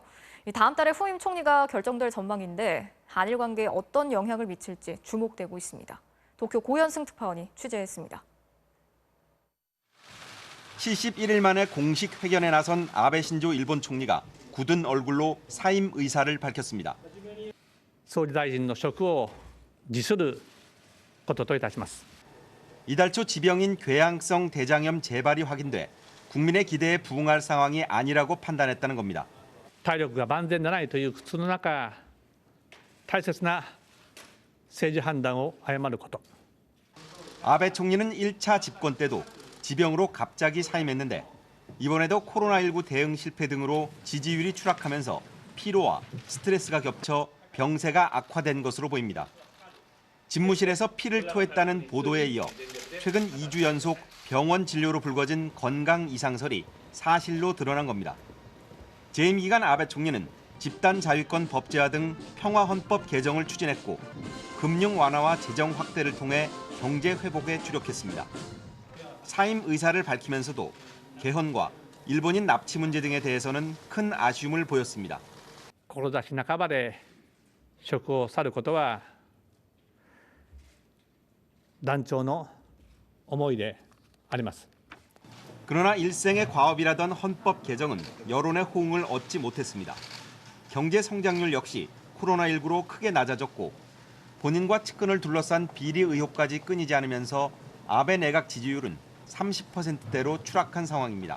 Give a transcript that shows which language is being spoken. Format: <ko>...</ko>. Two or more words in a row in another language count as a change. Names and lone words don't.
<ko>다음 달에 후임 총리가 결정될 전망인데 한일 관계에 어떤 영향을 미칠지 주목되고 있습니다. 도쿄 고현승 특파원이 취재했습니다. 71일 만에 공식 회견에 나선 아베 신조 일본 총리가 굳은 얼굴로 사임 의사를 밝혔습니다.</ko> <ja>総理大臣の職を辞することといたします。</ja> <ko>이달 초 지병인 궤양성 대장염 재발이 확인돼 국민의 기대에 부응할 상황이 아니라고 판단했다는 겁니다.</ko> <ja>体力が万全でないという苦痛の中、大切な政治判断を誤ること。</ja> <ko>아베 총리는 1차 집권 때도 지병으로 갑자기 사임했는데 이번에도 코로나19 대응 실패 등으로 지지율이 추락하면서 피로와 스트레스가 겹쳐 병세가 악화된 것으로 보입니다. 집무실에서 피를 토했다는 보도에 이어 최근 2주 연속 병원 진료로 불거진 건강 이상설이 사실로 드러난 겁니다. 재임 기간 아베 총리는 집단 자위권 법제화 등 평화헌법 개정을 추진했고 금융 완화와 재정 확대를 통해 경제 회복에 주력했습니다. 사임 의사를 밝히면서도 개헌과 일본인 납치 문제 등에 대해서는 큰 아쉬움을 보였습니다.</ko> <ja>志半ばで職を去ることは団長の思いであります。</ja> <ko>그러나 일생의 과업이라던 헌법 개정은 여론의 호응을 얻지 못했습니다. 경제 성장률 역시 코로나19로 크게 낮아졌고 본인과 측근을 둘러싼 비리 의혹까지 끊이지 않으면서 아베 내각 지지율은 30%대로 추락한 상황입니다.</ko>